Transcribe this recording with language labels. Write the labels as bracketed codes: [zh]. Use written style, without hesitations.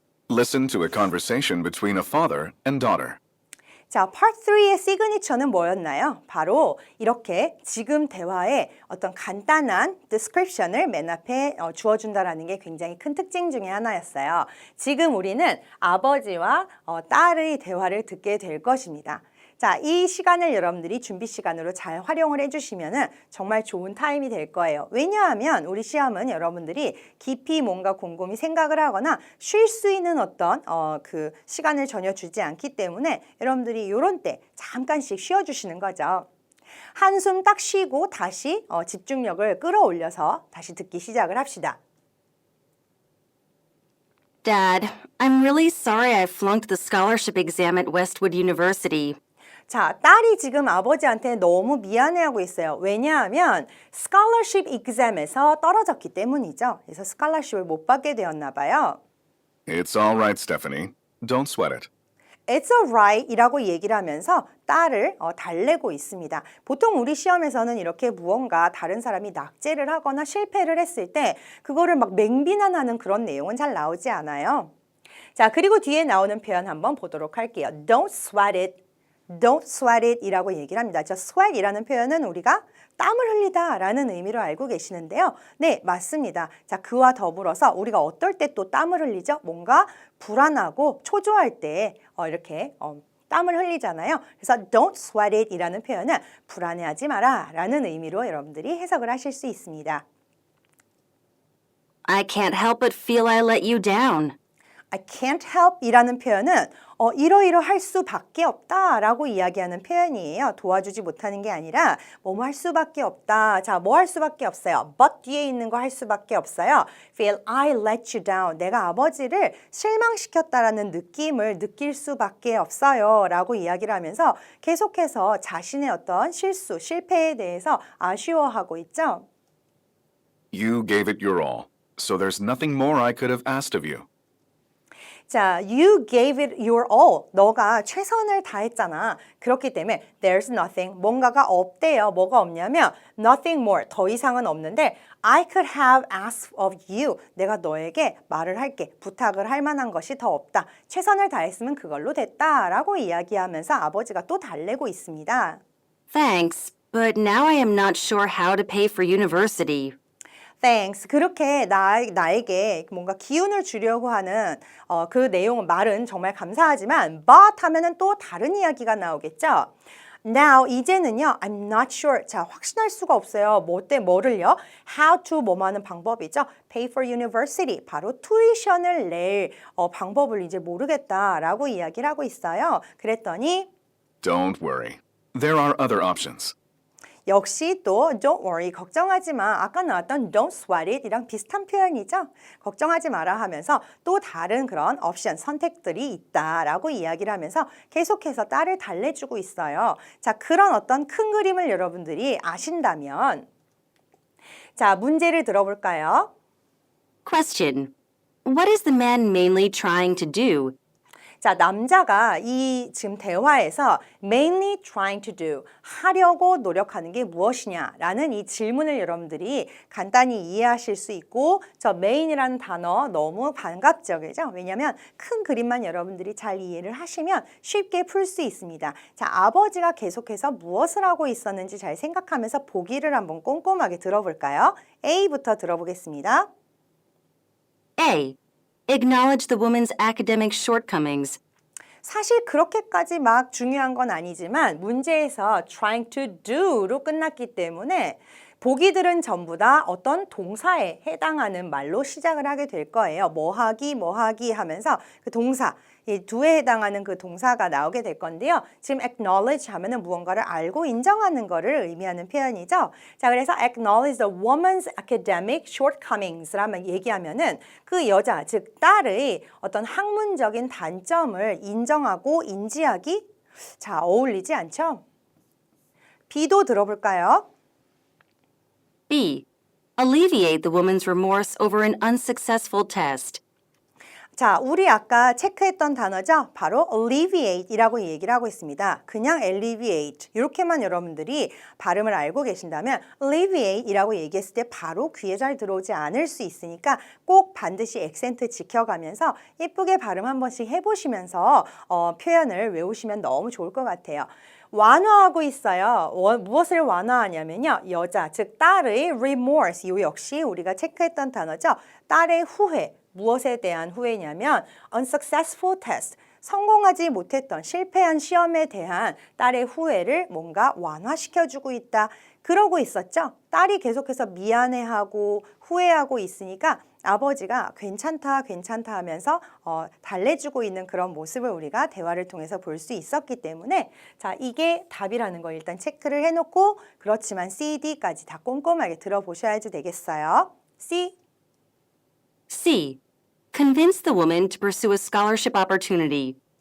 [en] Listen to a conversation between a father and daughter. [ko] 자, Part 3의 시그니처는 뭐였나요? 바로 이렇게 지금 대화에 어떤 간단한 description을 맨 앞에 주어준다라는 게 굉장히 큰 특징 중에 하나였어요. 지금 우리는 아버지와 딸의 대화를 듣게 될 것입니다. 자, 이 시간을 여러분들이 준비 시간으로 잘 활용을 해주시면 정말 좋은 타임이 될 거예요. 왜냐하면 우리 시험은 여러분들이 깊이 뭔가 곰곰이 생각을 하거나 쉴 수 있는 어떤 그 시간을 전혀 주지 않기 때문에 여러분들이 이런 때 잠깐씩 쉬어주시는 거죠. 한숨 딱 쉬고 다시 집중력을 끌어올려서 다시 듣기 시작을 합시다. [en] Dad, I'm really sorry I flunked the scholarship exam at Westwood University. [ko] 자, 딸이 지금 아버지한테 너무 미안해하고 있어요. 왜냐하면 [en] scholarship exam [ko] 에서 떨어졌기 때문이죠. 그래서 scholarship을 못 받게 되었나 봐요. [en] It's all right, Stephanie. Don't sweat it. It's alright [ko] 이라고 얘기를 하면서 딸을 달래고 있습니다. 보통 우리 시험에서는 이렇게 무언가 다른 사람이 낙제를 하거나 실패를 했을 때 그거를 막 맹비난하는 그런 내용은 잘 나오지 않아요. 자, 그리고 뒤에 나오는 표현 한번 보도록 할게요. [en] Don't sweat it. Don't sweat it [ko] 이라고 얘기를 합니다. 저 sweat 이라는 표현은 우리가 땀을 흘리다 라는 의미로 알고 계시는데요. 네, 맞습니다. 자, 그와 더불어서 우리가 어떨 때 또 땀을 흘리죠? 뭔가 불안하고 초조할 때 이렇게 땀을 흘리잖아요. 그래서 [en] don't sweat it [ko] 이라는 표현은 불안해하지 마라 라는 의미로 여러분들이 해석을 하실 수 있습니다. [en] I can't help but feel I let you down. I can't help [ko] 이라는 표현은 이러이러 할 수밖에 없다 라고 이야기하는 표현이에요. 도와주지 못하는 게 아니라 뭐뭐 할 수밖에 없다. 자, 뭐 할 수밖에 없어요. [en] but [ko] 뒤에 있는 거 할 수밖에 없어요. [en] feel I let you down. [ko] 내가 아버지를 실망시켰다라는 느낌을 느낄 수밖에 없어요 라고 이야기를 하면서 계속해서 자신의 어떤 실수, 실패에 대해서 아쉬워하고 있죠. [en] You gave it your all, so there's nothing more I could have asked of you. 자, you gave it your all. [ko] 너가 최선을 다했잖아. 그렇기 때문에 [en] there's nothing. [ko] 뭔가가 없대요. 뭐가 없냐면 [en] nothing more. [ko] 더 이상은 없는데 [en] I could have asked of you. [ko] 내가 너에게 말을 할게. 부탁을 할 만한 것이 더 없다. 최선을 다했으면 그걸로 됐다라고 이야기하면서 아버지가 또 달래고 있습니다. [en] Thanks, but now I am not sure how to pay for university. Thanks. [ko] 그렇게 나에게 뭔가 기운을 주려고 하는 그 내용은 말은 정말 감사하지만 [en] but [ko] 하면은 또 다른 이야기가 나오겠죠. [en] Now [ko] 이제는요. [en] I'm not sure. [ko] 자, 확신할 수가 없어요. 뭐를요? [en] How to [ko] 뭐뭐 하는 방법이죠. [en] Pay for university. [ko] 바로 tuition을 낼 방법을 이제 모르겠다라고 이야기를 하고 있어요. 그랬더니 [en] Don't worry. There are other options. [ko] 역시 또 [en] don't worry, [ko] 걱정하지 마. 아까 나왔던 [en] don't sweat it [ko] 이랑 비슷한 표현이죠. 걱정하지 마라 하면서 또 다른 그런 옵션, 선택들이 있다라고 이야기를 하면서 계속해서 딸을 달래주고 있어요. 자, 그런 어떤 큰 그림을 여러분들이 아신다면 자, 문제를 들어볼까요? [en] Question. What is the man mainly trying to do? [ko] 자, 남자가 이 지금 대화에서 [en] mainly trying to do, [ko] 하려고 노력하는 게 무엇이냐라는 이 질문을 여러분들이 간단히 이해하실 수 있고 저 main이라는 단어 너무 반갑죠, 그죠? 왜냐하면 큰 그림만 여러분들이 잘 이해를 하시면 쉽게 풀 수 있습니다. 자, 아버지가 계속해서 무엇을 하고 있었는지 잘 생각하면서 보기를 한번 꼼꼼하게 들어볼까요? A부터 들어보겠습니다. [en] A. Acknowledge the woman's academic shortcomings. [ko] 사실 그렇게까지 막 중요한 건 아니지만 문제에서 [en] trying to do [ko] 로 끝났기 때문에 보기들은 전부 다 어떤 동사에 해당하는 말로 시작을 하게 될 거예요. 뭐 하기 하면서 그 동사, 이 do에 해당하는 그 동사가 나오게 될 건데요. 지금 acknowledge 하면은 무언가를 알고 인정하는 거를 의미하는 표현이죠. 자, 그래서 [en] acknowledge the woman's academic shortcomings [ko] 라면 얘기하면은 그 여자, 즉 딸의 어떤 학문적인 단점을 인정하고 인지하기, 자, 어울리지 않죠? B도 들어볼까요? [en] B. Alleviate the woman's remorse over an unsuccessful test. [ko] 자, 우리 아까 체크했던 단어죠? 바로 alleviate이라고 얘기를 하고 있습니다. 그냥 alleviate 이렇게만 여러분들이 발음을 알고 계신다면 alleviate이라고 얘기했을 때 바로 귀에 잘 들어오지 않을 수 있으니까 꼭 반드시 액센트 지켜가면서 예쁘게 발음 한 번씩 해보시면서 표현을 외우시면 너무 좋을 것 같아요. 완화하고 있어요. 무엇을 완화하냐면요. 여자, 즉 딸의 remorse, 이 역시 우리가 체크했던 단어죠. 딸의 후회, 무엇에 대한 후회냐면 unsuccessful test, 성공하지 못했던 실패한 시험에 대한 딸의 후회를 뭔가 완화시켜주고 있다. 그러고 있었죠. 딸이 계속해서 미안해하고 후회하고 있으니까 아버지가 괜찮다 하면서 달래주고 있는 그런 모습을 우리가 대화를 통해서 볼 수 있었기 때문에 자, 이게 답이라는 걸 일단 체크를 해놓고 그렇지만 C, D까지 다 꼼꼼하게 들어보셔야지 되겠어요. [en] C. C. Convince the woman to pursue a scholarship opportunity.